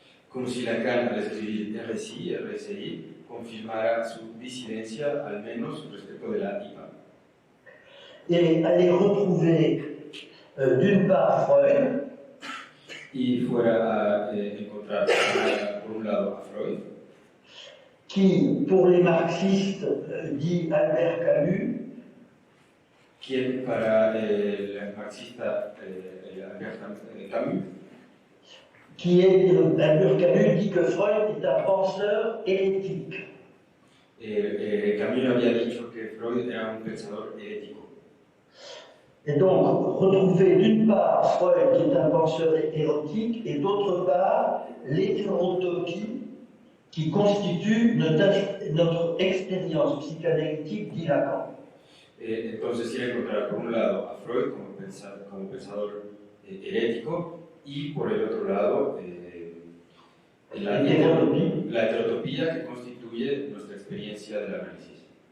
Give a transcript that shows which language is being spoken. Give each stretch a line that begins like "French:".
Spanish: Como si Lacan, al escribir RSI, confirmara su disidencia, al menos respecto de la IPA.
French: Et aller retrouver d'une part Freud,
Spanish: y fuera a encontrar por un lado a Freud,
French: qui pour les marxistes dit Albert Camus,
Spanish: quien para el marxista Albert Camus,
French: qui est Albert Camus dit que Freud est un penseur hérétique.
Spanish: Camus había dicho que Freud era un pensador herético.
French: Et donc, retrouver d'une part Freud qui est un penseur hérétique et d'autre part l'hétérotopie qui constitue notre expérience psychanalytique, dit Lacan.
Spanish: Entonces, ir a encontrar por un lado a Freud como pensador herético y por el otro lado la heterotopía que constituye nuestra experiencia del análisis.